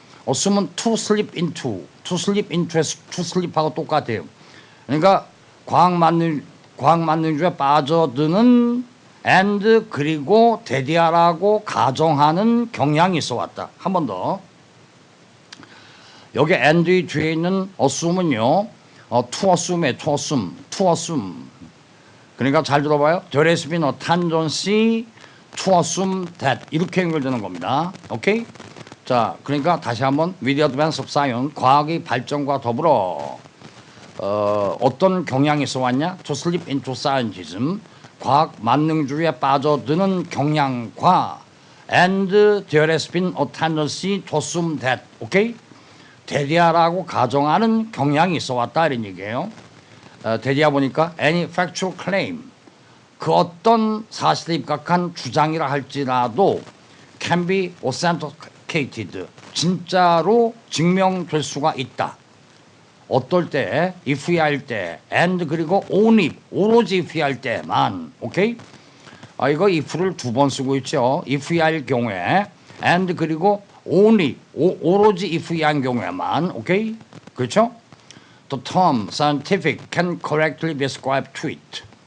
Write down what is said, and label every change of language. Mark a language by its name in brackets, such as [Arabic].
[English] assume은 to slip into, to slip into에 to slip하고 [Korean] 똑같아요. 그러니까 과학 만능주에 빠져드는 and 그리고 대디하라고 가정하는 경향이 있어 왔다. 한 번 더. 여기 and 뒤에 있는 assume은요. [English] to assume [Korean] 에 to assume. 그러니까 잘 들어봐요. [English] There has been a tendency to assume that 이렇게 연결되는 겁니다. [Korean] 오케이? 자, 그러니까 다시 한번 [English] with the advance of science, [Korean] 과학의 발전과 더불어 어떤 경향이 있어 왔냐? [English] To slip into scientism, [Korean] 과학 만능주의에 빠져드는 경향과 [English] and there has been a tendency to assume that, 오케이? [Korean] 대디하라고 가정하는 경향이 있어 왔다 이런 얘기예요. 대디하 보니까 [English] any factual claim, [Korean] 그 어떤 사실에 입각한 주장이라 할지라도 [English] can be authenticated, [Korean] 진짜로 증명될 수가 있다. 어떨 때, if이 할 때, and 그리고 only, 오로지 if이 할 때만, 오케이? 이거 if를 두 번 쓰고 있죠. if이 할 경우에, and 그리고 only, 오로지 if이 한 경우에만, 오케이? 그렇죠? [English] The term scientific can correctly be ascribed to it.